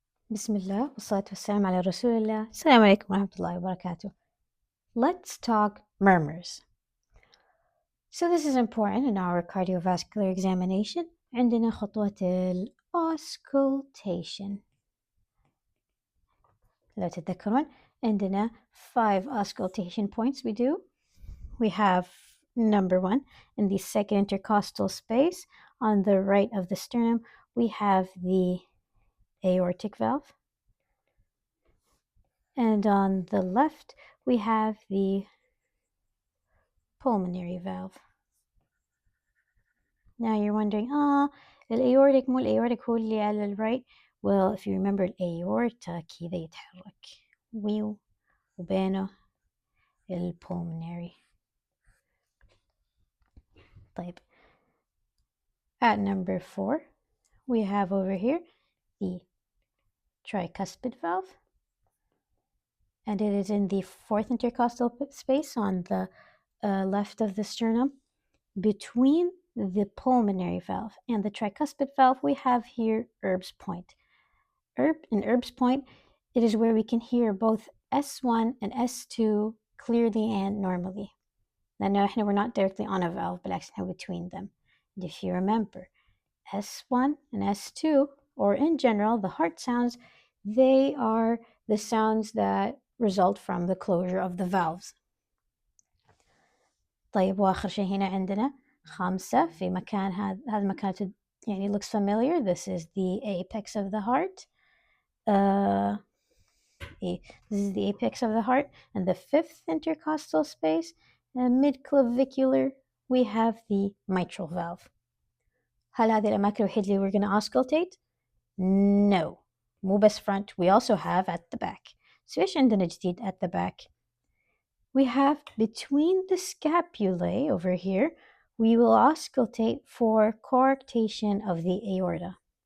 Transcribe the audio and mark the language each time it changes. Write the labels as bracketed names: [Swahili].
[Arabic] بسم الله والصلاة والسلام على رسول الله. السلام عليكم ورحمة الله وبركاته. [English] Let's talk murmurs. So this is important in our cardiovascular examination. [Arabic] عندنا خطوة auscultation. لو تتذكرون عندنا [English] 5 auscultation points we do. We have number 1 in the second intercostal space on the right of the sternum. We have the aortic valve. And on the left, we have the pulmonary valve. Now you're wondering, [Arabic] الأيورتيك مو الأيورتيك هو اللي على right. [English] Well, if you remember [Arabic] الأيورتا كذا يتحرك وبينه الpulmonary. [English] طيب, at number 4, we have over here the tricuspid valve. And it is in the fourth intercostal space on the left of the sternum. Between the pulmonary valve and the tricuspid valve, we have here Erb's point. In Erb's point, it is where we can hear both S1 and S2 clearly and normally. Now, we're not directly on a valve, but actually between them. And if you remember, S1 and S2, or in general, the heart sounds, they are the sounds that result from the closure of the valves. [Arabic] طيب, وآخر شيء هنا عندنا 5 في مكان هذا المكان يعني [English] looks familiar. This is the apex of the heart. This is the apex of the heart. And the 5th intercostal space, mid-clavicular, we have the mitral valve. [Arabic] هل هذه الأماكن الوحيدة اللي [English] we're going to auscultate? No. [Arabic] مو بس [English] front, we also have at the back. So [Arabic] إيش عندنا جديد [English] at the back? We have between the scapulae over here, we will auscultate for coarctation of the aorta.